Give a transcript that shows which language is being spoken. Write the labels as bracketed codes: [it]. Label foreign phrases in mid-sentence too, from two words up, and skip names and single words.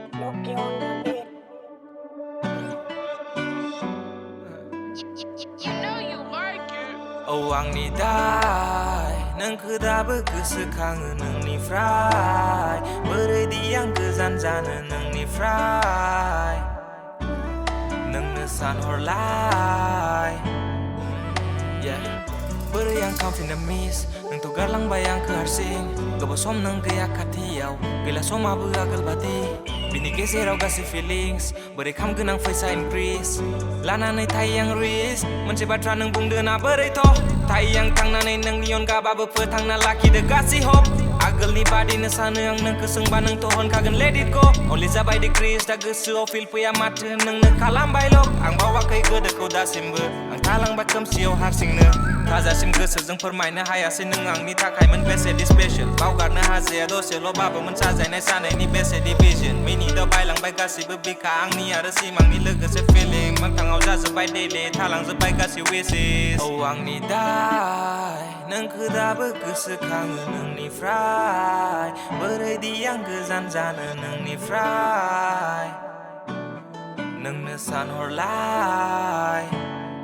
[en] Loki on the beat. You know you like it. [brx] Oh आंनि दाय नोंखो दाबो गोसोखाङो नोंनिफ्राय बोरैदि आं गोजान जानो नोंनिफ्राय नोंनो सानहरलाय बोरै आं खामफिननो मिस नोंथ' गारलांबाय आंखो हारसिं गोबाव सम नों गैया खाथियाव गैला समाबो आगोल बादि बिनि गेजेराव गासै फिलिंस बोरै खामगोन आं फैसा इनक्रिज लानानै थायो आं रिस्क मोनसे बाथ्रा नों बुंदो ना बोरैथ' थायो आं थांनानै नोंनि अनगाबाबो फोथांना लाखिदो गासै हप आगोलनि बादिनो सानो आं नोंखो सोंबा नोंथ' होनखागोन [en] let it go only [brx] जाबाय डिक्रिज दा गोसोआव फिल फैया माथो नोंनो खालामबाय लक आं बावाखै गोदोखौ दासिमबो आं थालांबाय खोमसियाव हारसिंनो थाजासिम गोसोजों फोरमायनो हायासै नों आंनि थाखायमोन बेसेदि स्पेशल बावगारनो हाजाया दसेल'बाबोमोन साजायनाय सानैनि बेसेदि [en] vision minute [brx] बायलांबाय गासिबो बिखा आंनि आरो सिमांनि लोगोसे फिलिं मोगथाङाव जाजोब्बाय दैलि थालांजोब्बाय गासै विशेस औ आंनि दाय नोंखो दाबो गोसोखाङो नोंनिफ्राय बोरैदि आं गोजान जानो नोंनिफ्राय नोंनो सानहरलाय